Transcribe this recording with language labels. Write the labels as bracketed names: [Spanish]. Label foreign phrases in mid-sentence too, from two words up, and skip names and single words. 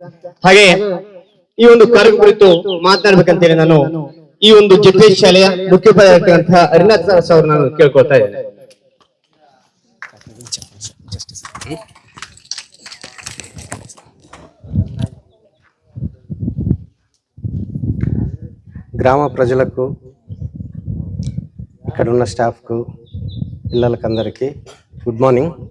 [Kannada] ಹಾಗೆ ಈ ಒಂದು ಕಾರ್ಯಕ್ರಮ ಕುರಿತು ಮಾತನಾಡಬೇಕಂತೇಳಿ ನಾನು ಈ ಒಂದು ಜೆಪಿ ಶಾಲೆಯ ಮುಖ್ಯೋಪಾಧ್ಯಾಯರಾಗಿರುವಂತಹ ಹರಿನಾಥ್ ಸರ್ ಅವರು ನಾನು ಕೇಳ್ಕೊಳ್ತಾ ಇದ್ದೇನೆ. [Telugu] గ్రామ ప్రజలకు ఇక్కడ ఉన్న స్టాఫ్కు పిల్లలకందరికీ [English] good morning.